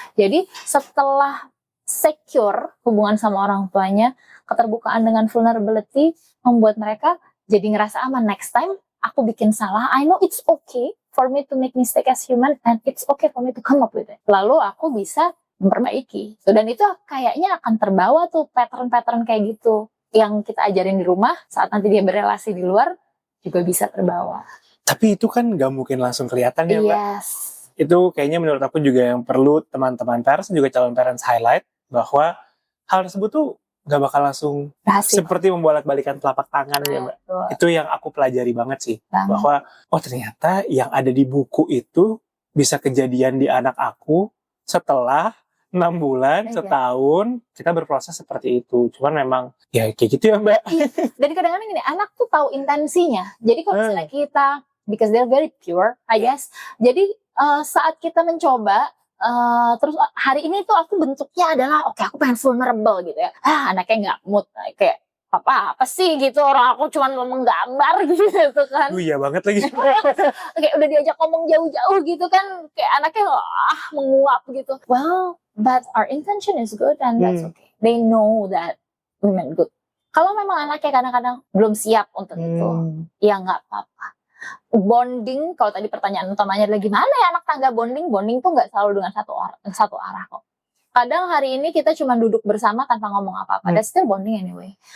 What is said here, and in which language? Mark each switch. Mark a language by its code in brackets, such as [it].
[id] Jadi setelah secure hubungan sama orang tuanya, keterbukaan dengan vulnerability membuat mereka jadi ngerasa aman. [en] Next time [id] aku bikin salah, [en] I know it's okay for me to make mistake as human, and it's okay for me to come up with it. [id] Lalu aku bisa memperbaiki. Dan itu kayaknya akan terbawa tuh pattern-pattern kayak gitu yang kita ajarin di rumah, saat nanti dia berelasi di luar juga bisa terbawa. Tapi itu kan gak mungkin langsung kelihatan ya Mbak. [en] Yes. [id] Itu kayaknya menurut aku juga yang perlu teman-teman parents dan juga calon parents highlight, bahwa hal tersebut tuh gak bakal langsung seperti membolak-balikan telapak tangan ya Mbak. Itu yang aku pelajari banget sih. Bahwa oh ternyata yang ada di buku itu bisa kejadian di anak aku setelah 6 bulan, setahun, kita berproses seperti itu. Cuman memang, ya kayak gitu ya Mbak. Iya. Dan kadang-kadang gini, anak tuh tahu intensinya. Jadi kalau misalnya kita, [en] because they're very pure, I guess. [id] Jadi saat kita mencoba, terus hari ini tuh aku bentuknya adalah, oke, aku pengen vulnerable gitu ya. Anaknya nggak mood, kayak, apa sih gitu, orang aku cuma ngomong gambar gitu kan. Iya banget lagi. Kayak udah diajak ngomong jauh-jauh gitu kan, kayak anaknya menguap gitu. [en] Well, but our intention is good and that's okay. They know that we meant good. [id] Kalau memang anaknya kadang-kadang belum siap untuk itu, ya nggak apa-apa. Bonding, kalau tadi pertanyaan utamanya adalah gimana ya anak tangga bonding tuh nggak selalu dengan satu arah kok. Kadang hari ini kita cuma duduk bersama tanpa ngomong apa-apa, [en] that's still bonding anyway.